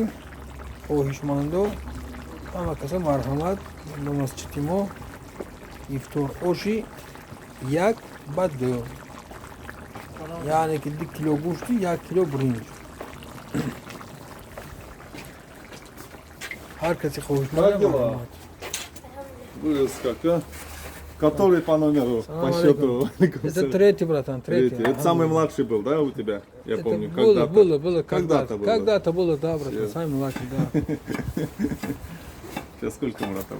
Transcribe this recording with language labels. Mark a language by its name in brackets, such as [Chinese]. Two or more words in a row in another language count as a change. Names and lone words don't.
[Tajik] хоҳишмандо ҳама каса марҳамат ба масҷиди мо ифтор оши як ба ду, яъне ки 2 кило гӯшти 1 кило бринҷ. ҳар каси хоҳишманд марҳамат. [Russian] Вырос как, а? Который по номеру, по счету? Это третий, братан, третий. Это самый младший был, да, у тебя? Я Это помню, было, когда-то. было, Когда-то было. Когда-то было, да, братан, Yes. самый младший, да. Сейчас сколько Муратова?